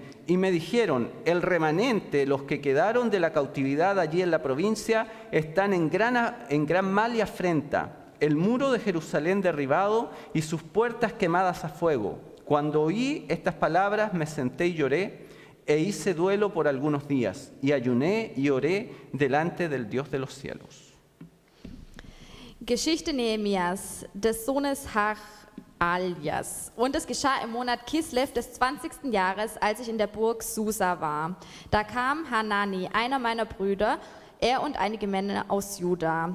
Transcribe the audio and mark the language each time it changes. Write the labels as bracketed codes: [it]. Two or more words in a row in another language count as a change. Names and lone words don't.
[es] Y me dijeron, el remanente, los que quedaron de la cautividad allí en la provincia, están en gran mal y afrenta. el muro de Jerusalén derribado y sus puertas quemadas a fuego. Cuando oí estas palabras me senté y lloré e hice duelo por algunos días y ayuné y oré delante del Dios de los cielos. [de] Geschichte Nehemias, des Sohnes Hachaljas. Und es geschah im Monat Kislev des 20. Jahres, als ich in der Burg Susa war. Da kam Hanani, einer meiner Brüder, er und einige Männer aus Juda.